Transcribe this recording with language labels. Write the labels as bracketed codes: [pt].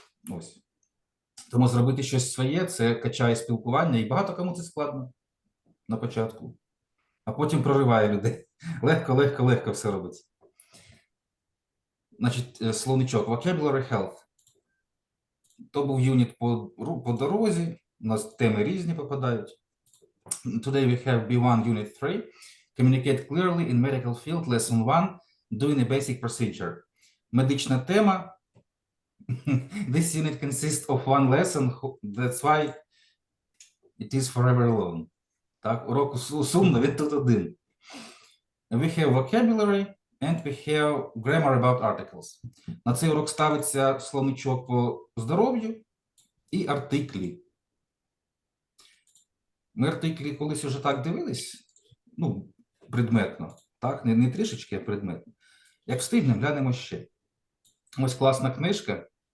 [uk] Ось. Тому зробити щось своє, це качає спілкування, і багато кому це складно на початку. А потім прориває людей. Легко, легко, легко все робиться. Значить, словничок. [en] Vocabulary Health. [uk] То був юніт по дорозі. У нас теми різні попадають. [en] Today we have B1 Unit 3. Communicate clearly in medical field, Lesson 1. Doing a basic procedure. [uk] Медична тема. [en] This unit consists of one lesson. That's why it is forever alone. [uk] Так, урок сумно, він тут один. [en] We have vocabulary and we have grammar about articles. [uk] На цей урок ставиться словничок по здоров'ю і артиклі. Ми артиклі колись вже так дивились, ну, предметно, так, не трішечки, а предметно. Як встигнемо, глянемо ще. Ось класна книжка.